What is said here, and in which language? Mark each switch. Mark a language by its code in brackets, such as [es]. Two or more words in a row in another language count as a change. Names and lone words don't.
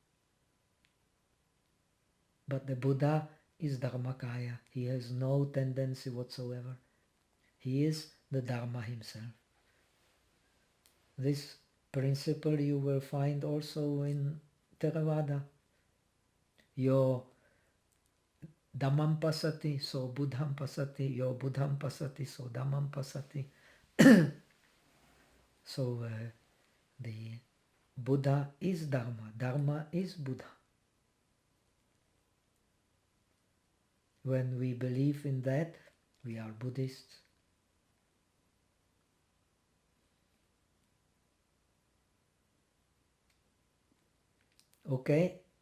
[en] But the Buddha is Dharmakaya. He has no tendency whatsoever. He is the Dharma himself. This principle you will find also in Theravada. [pi] Yo Dhammam pasati, so Buddham pasati. Yo Buddham pasati, so Dhammam pasati. [en] So the Buddha is Dharma. Dharma is Buddha. When we believe in that, we are Buddhists. Okay.